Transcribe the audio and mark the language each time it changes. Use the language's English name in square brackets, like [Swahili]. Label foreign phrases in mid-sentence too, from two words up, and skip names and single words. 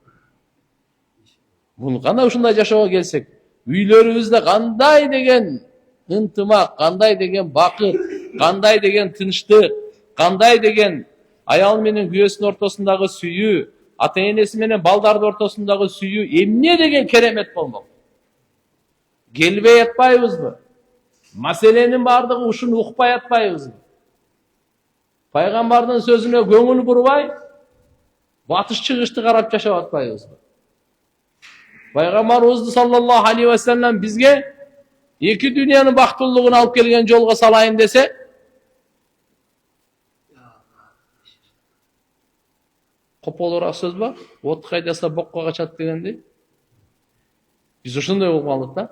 [Kyrgyz] Бул кандай ушундай жашоого келсек, үйлөрүбүздө кандай деген ынтымак, кандай деген бакыт, кандай деген тынчтык, кандай деген аял менен күйөөсүнүн ортосундагы сүйүү, ата-энеси менен балдардын ортосундагы сүйүү эмне деген керемет болмок. Келбей атпайбызбы? Маселенин бардыгы ушуну укпай атпайбызбы? Пайгамбардын сөзүнө көңүл бурбай, батыш чыгышты карап жашап атпайбызбы? Пайгамбарыбыз [Arabic] صلى الله عليه وسلم [Kyrgyz] бизге эки дүйнөнүн бактылуулугун алып келген жолго салайын десе, кополураак сөз ба? От кайдаса бокко качат дегендей. Биз ошондой болуп калдык да.